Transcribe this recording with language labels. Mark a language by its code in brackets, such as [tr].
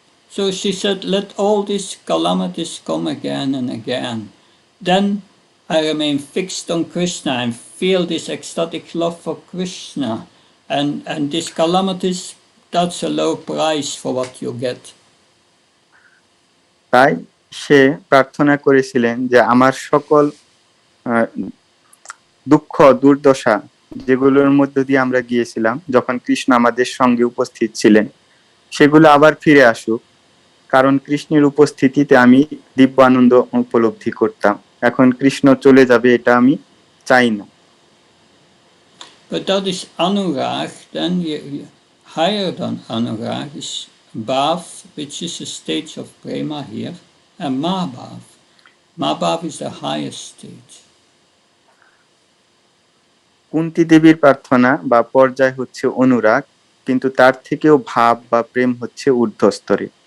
[en] So she said, let all these calamities come again and again. Then I remain fixed on Krishna and feel this ecstatic love for Krishna. And these calamities, that's a low price for what you get. [bn] তাই সে প্রার্থনা করেছিলেন যে আমার সকল দুঃখ দুর্দশা যেগুলোর মধ্য দিয়ে আমরা গিয়েছিলাম যখন কৃষ্ণ আমাদের সঙ্গে উপস্থিত ছিলেন, সেগুলো আবার ফিরে আসুক, কারণ কৃষ্ণের উপস্থিতিতে আমি দিব্য আনন্দ উপলব্ধি করতাম। এখন কৃষ্ণ চলে যাবে, এটা আমি চাই না। [en] But that is anurag. Then higher than anurag is bhav, which is a stage of prema here, and mabhav. Mabhav is the highest stage. [bn] Kunti দেবীর প্রার্থনা বা পর্যায় হচ্ছে অনুরাগ, কিন্তু তার থেকেও ভাব বা প্রেম হচ্ছে ঊর্ধ্বস্তরে।